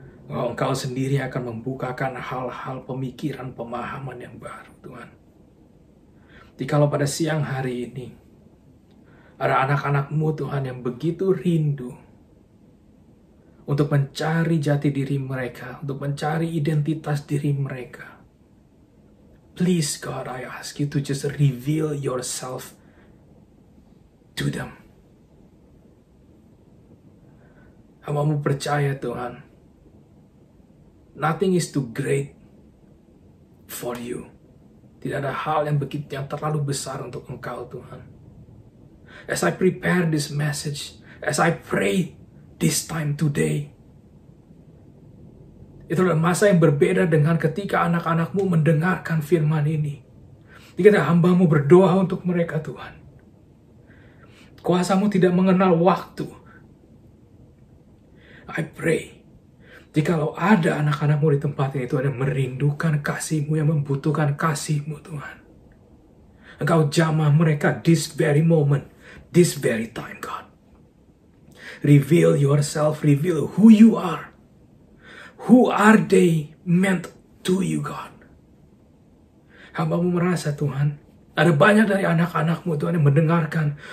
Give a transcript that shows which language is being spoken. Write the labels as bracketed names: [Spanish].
[Indonesian] Engkau sendiri akan membukakan hal-hal pemikiran, pemahaman yang baru, Tuhan. Jikalau pada siang hari ini, ada anak-anak-Mu, Tuhan, yang begitu rindu untuk mencari jati diri mereka, untuk mencari identitas diri mereka. [English] Please, God, I ask you to just reveal yourself to them. [Indonesian] Hamba-Mu percaya, Tuhan, [English] nothing is too great for you. [Indonesian] Tidak ada hal yang terlalu besar untuk Engkau, Tuhan. [English] As I prepare this message, as I pray this time today, [Indonesian] itu adalah masa yang berbeda dengan ketika anak-anak-Mu mendengarkan firman ini. Ketika hamba-Mu berdoa untuk mereka, Tuhan. Kuasa-Mu tidak mengenal waktu. [English] I pray, [Indonesian] jikalau ada anak-anak-Mu di tempat ini, Tuhan, yang merindukan kasih-Mu, yang membutuhkan kasih-Mu, Tuhan. Engkau jamah mereka [English] this very moment, this very time, God. Reveal yourself, reveal who you are. Who are they meant to you, God? [Indonesian] Hamba-Mu merasa, Tuhan, ada banyak dari anak-anak-Mu, Tuhan, yang mendengarkan.